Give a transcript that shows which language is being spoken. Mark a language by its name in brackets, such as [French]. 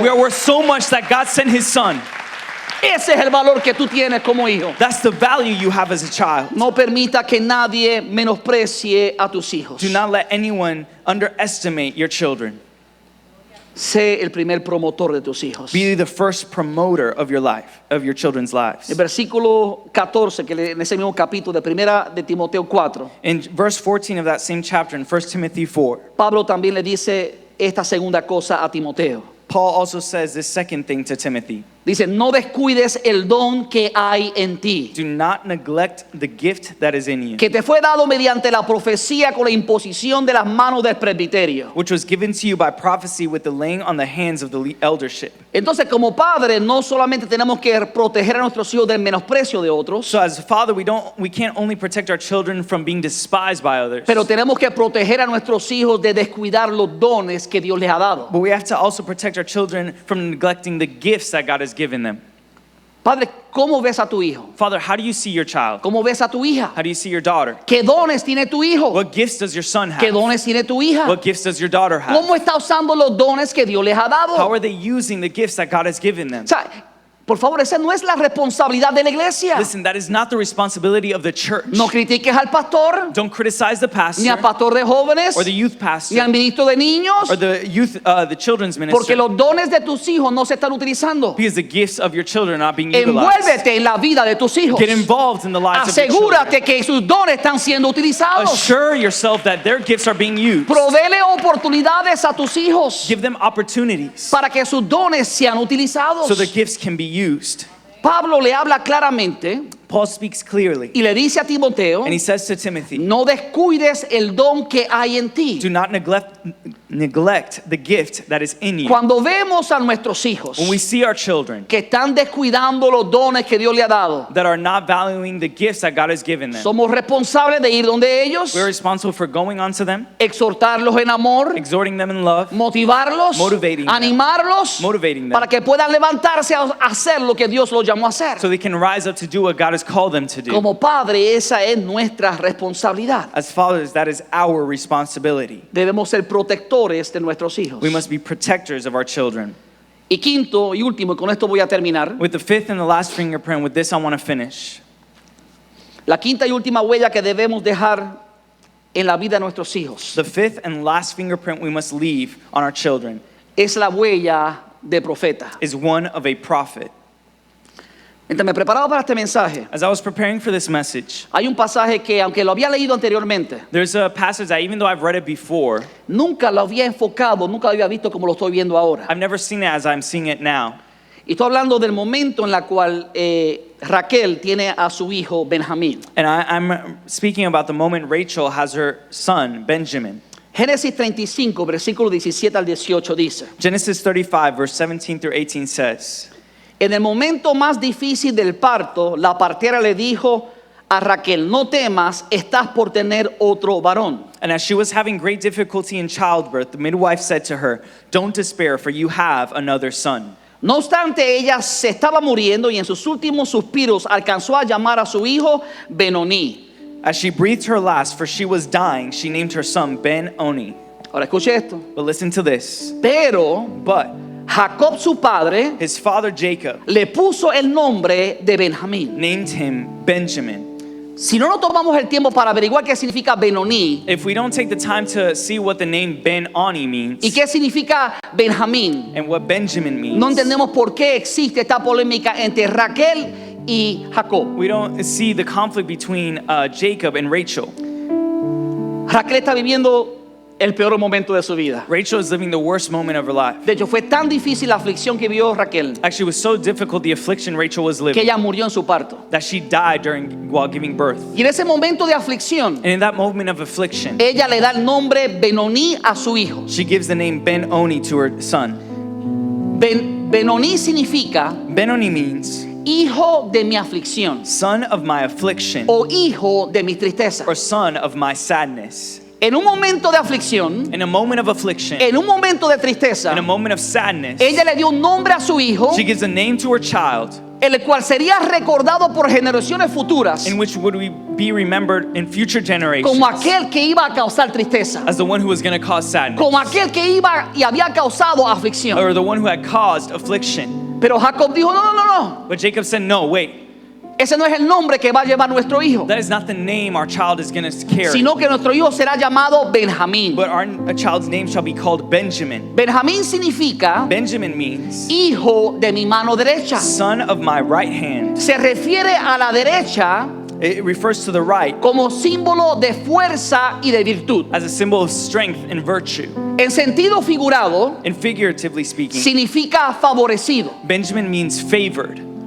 [English] We are worth so much that God sent His Son. [Spanish] Ese es el valor que tú tienes como hijo. [English] That's the value you have as a child. [Spanish] No permita que nadie menosprecie a tus hijos. [English] Do not let anyone underestimate your children. [Spanish] Sé el primer promotor de tus hijos. [English] Be the first promoter of your life, of your children's lives. [Spanish] El versículo 14, que en ese mismo capítulo de primera de Timoteo 4, [English] In verse 14 of that same chapter in 1 Timothy 4, [Spanish] Pablo también le dice esta segunda cosa a Timoteo. [English] Paul also says this second thing to Timothy. [Spanish] Dice, no descuides el don que hay en ti, [English] Do not neglect the gift that is in you, [Spanish] que te fue dado mediante la profecía con la imposición de las manos del presbiterio. [English] which was given to you by prophecy with the laying on the hands of the eldership. [Spanish] Entonces, como padres, no solamente tenemos que proteger a nuestros hijos del menosprecio de otros, [English] So as a father, we can't only protect our children from being despised by others, [Spanish] pero tenemos que proteger a nuestros hijos de descuidar los dones que Dios les ha dado. [English] but we have to also protect our children from neglecting the gifts that God has given them. [Spanish] Padre, ¿cómo ves a tu hijo? [English] Father, how do you see your child? [Spanish] ¿Cómo ves a tu hija? [English] How do you see your daughter? [Spanish] ¿Qué dones tiene tu hijo? [English] What gifts does your son [Spanish] ¿Qué [English] have? [Spanish] dones tiene tu hija? [English] What gifts does your daughter have? [Spanish] ¿Cómo está usando los dones que Dios les ha dado? [English] How are they using the gifts that God has given them? [Spanish] O sea, por favor, esa no es la responsabilidad de la iglesia. [English] Listen, that is not the responsibility of the church. [Spanish] No critiques al pastor, [English] Don't criticize the [Spanish] ni al [English] pastor [Spanish] pastor de jóvenes, [English] or the youth [Spanish] ni al [English] pastor [Spanish] ministro de niños, [English] or the youth, the children's [Spanish] porque [English] minister, [Spanish] los dones de tus hijos no se están utilizando. [English] because the gifts of your children are not being utilized. [Spanish] Envuélvete en la vida de tus hijos. [English] Get involved in the lives of your children. [Spanish] Asegúrate que sus dones están siendo utilizados. [English] Assure yourself that their gifts are being used. [Spanish] Provéele oportunidades a tus hijos [English] Give them opportunities [Spanish] para que sus dones sean utilizados. [English] so the gifts can be used. [Spanish] Pablo le habla claramente [English] Paul speaks clearly, [Spanish] y le dice a Timoteo, [English] and he says to Timothy, [Spanish] no descuides el don que hay en ti. [English] do not neglect the gift that is in you. [Spanish] Cuando vemos a nuestros hijos [English] When we see our children [Spanish] que están descuidando los dones que Dios le ha dado, [English] that are not valuing the gifts that God has given them, [Spanish] somos responsables de ir donde ellos, [English] we're responsible for going onto them, [Spanish] exhortarlos en amor, [English] exhorting them in love, [Spanish] motivarlos, [English] Motivating them. [Spanish] animarlos, [English] Motivating them. [Spanish] para que puedan levantarse a hacer lo que Dios los llamó a hacer. [English] so they can rise up to do what God has called them to do. [Spanish] Como padre, esa es nuestra responsabilidad. [English] As fathers, that is our responsibility. [Spanish] Debemos ser protectores de nuestros hijos. [English] We must be protectors of our children. [Spanish] Y quinto y último, y con esto voy a terminar. [English] With the fifth and the last fingerprint, with this I want to finish. [Spanish] La quinta y última huella que debemos dejar en la vida de nuestros hijos [English] The fifth and last fingerprint we must leave on our children [Spanish] es la huella de profeta. [English] is one of a prophet. [Spanish] Mientras me preparaba para este mensaje, [English] As I was preparing for this message, [Spanish] hay un pasaje que, aunque lo había leído anteriormente, [English] there's a passage that even though I've read it before, [Spanish] nunca lo había enfocado, nunca lo había visto como lo estoy viendo ahora. [English] I've never seen it as I'm seeing it now. [Spanish] Y estoy hablando del momento en el cual Raquel tiene a su hijo Benjamín. [English] And I'm speaking about the moment Rachel has her son, Benjamin. [Spanish] Génesis 35, versículo 17 al 18 dice: [English] Genesis 35, verse 17 through 18 says, [Spanish] En el momento más difícil del parto, la partera le dijo a Raquel: no temas, estás por tener otro varón. [English] and as she was having great difficulty in childbirth, the midwife said to her, don't despair, for you have another son. [Spanish] No obstante, ella se estaba muriendo y en sus últimos suspiros alcanzó a llamar a su hijo Benoni. [English] As she breathed her last, for she was dying, she named her son Ben-Oni. [Spanish] Ahora escuche esto. [English] But listen to this. [Spanish] Pero [English] But [Spanish] Jacob, su padre, [English] his father Jacob [Spanish] le puso el nombre de Benjamín. [English] named him Benjamin. [Spanish] Si no nos tomamos el tiempo para averiguar qué significa Benoni [English] If we don't take the time to see what the name Ben-Oni means [Spanish] y qué significa Benjamín, [English] and what Benjamin means, [Spanish] no entendemos por qué existe esta polémica entre Raquel y Jacob. [English] we don't see the conflict between Jacob and Rachel. [Spanish] Raquel está viviendo el peor momento de su vida. [English] Rachel is living the worst moment of her life. [Spanish] De hecho, fue tan difícil la aflicción que vio Raquel [English] Actually, it was so difficult, the affliction Rachel was [Spanish] que [English] living, [Spanish] ella murió en su parto. [English] that she died while giving birth. [Spanish] Y en ese momento de aflicción, [English] And in that moment of affliction, [Spanish] ella le da el nombre Benoni a su hijo. [English] she gives the name Ben-Oni to her son. [Spanish] Benoni significa [English] Ben-Oni means [Spanish] hijo de mi aflicción [English] son of my affliction [Spanish] o hijo de mi tristeza. [English] or son of my sadness. [Spanish] En un momento de aflicción, [English] In a moment of affliction, [Spanish] en un momento de tristeza, [English] in a moment of sadness, [Spanish] ella le dio un nombre a su hijo, [English] she gives a name to her child [Spanish] el cual sería recordado por generaciones futuras [English] in which would we be remembered in future generations [Spanish] como aquel que iba a causar tristeza, [English] as the one who was going to cause sadness, [Spanish] como aquel que iba y había causado aflicción. [English] or the one who had caused affliction. [Spanish] Pero Jacob dijo: no, no, no, no. [English] But Jacob said, no, wait, [Spanish] Ese no es el nombre que va a llevar nuestro hijo, [English] that is not the name our child is going to carry, [Spanish] sino que nuestro hijo será llamado Benjamín. [English] but our child's name shall be called Benjamin. [Spanish] Benjamín significa [English] Benjamin means [Spanish] hijo de mi mano derecha. [English] son of my right hand. [Spanish] Se refiere a la derecha [English] It refers to the right [Spanish] como símbolo de fuerza y de virtud. [English] as a symbol of strength and virtue. [Spanish] En sentido figurado, [English] And figuratively speaking, [Spanish] significa favorecido. [English] Benjamin means favored.